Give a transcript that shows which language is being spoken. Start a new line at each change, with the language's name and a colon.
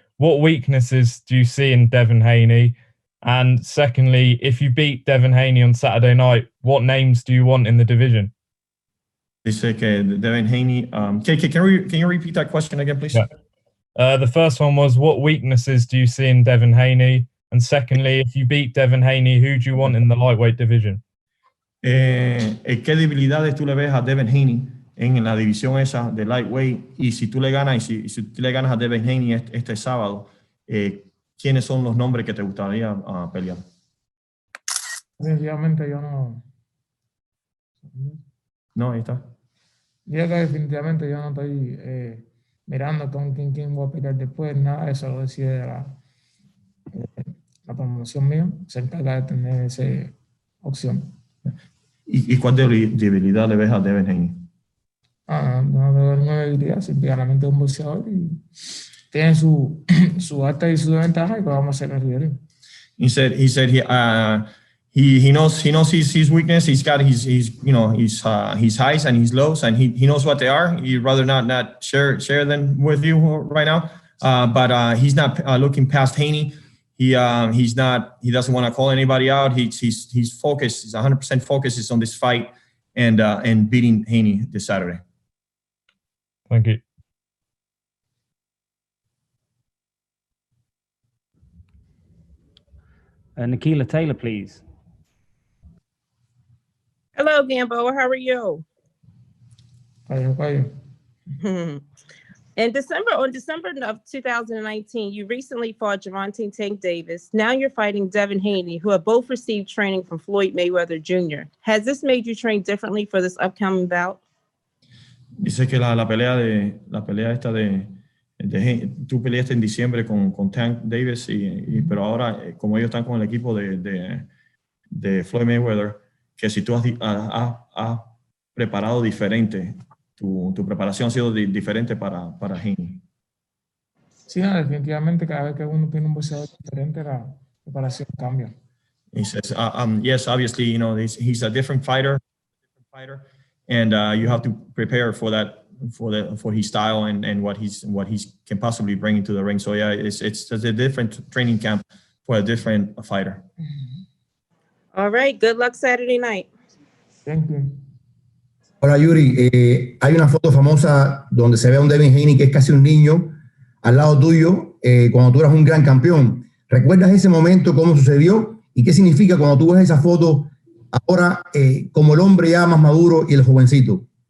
English: What weaknesses do you see in Devin Haney? And secondly, if you beat Devin Haney on Saturday night, what names do you want in the division?
Spanish: Dice que Devin Haney.
English: Can you repeat that question again, please? Yeah. The first one was, what weaknesses do you see in Devin Haney? And secondly, if you beat Devin Haney, who do you want in the lightweight division?
Spanish: ¿Qué debilidades tú le ves a Devin Haney en la división esa de lightweight? Y si tú le ganas, y si tú le ganas a Devin Haney este sábado, ¿quiénes son los nombres que te gustaría pelear? Definitivamente yo no. No, ahí está. Yo que definitivamente yo no estoy mirando con quién voy a pelear después, nada de eso lo decide la promoción mía, se encarga de tener esa opción. ¿Y cuál debilidad le ves a Devin Haney? No veo ninguna debilidad, simplemente es un boxeador y tiene su alta y su desventaja y pues vamos a hacer el rivalry.
English: He said he knows his weakness. He's got his highs and his lows, and he knows what they are. He'd rather not share them with you right now. But he's not looking past Haney. He doesn't want to call anybody out. He's focused. He's 100% focused on this fight and beating Haney this Saturday. Thank you. Nikila Taylor, please. Hello, Gamboa. How are you? Fine. On December of 2019, you recently fought Gervonta Tank Davis. Now you're fighting Devin Haney, who have both received training from Floyd Mayweather Jr. Has this made you train differently for this upcoming bout?
Spanish: Dice que la pelea esta de tú peleaste en diciembre con Tank Davis, pero ahora como ellos están con el equipo de Floyd Mayweather, que si tú has preparado diferente, tu preparación ha sido diferente para Haney. Sí, definitivamente cada vez que uno tiene un boxeador diferente, la preparación cambia.
English: He says, yes, obviously, he's a different fighter, and you have to prepare for that, for his style and what he can possibly bring into the ring. So yeah, it's a different training camp for a different fighter. All right, good luck Saturday night. Thank you.
Spanish: Hola Yuri, hay una foto famosa donde se ve a un Devin Haney que es casi un niño al lado tuyo cuando tú eras un gran campeón. ¿Recuerdas ese momento, cómo sucedió y qué significa cuando tú ves esa foto ahora como el hombre ya más maduro y el jovencito?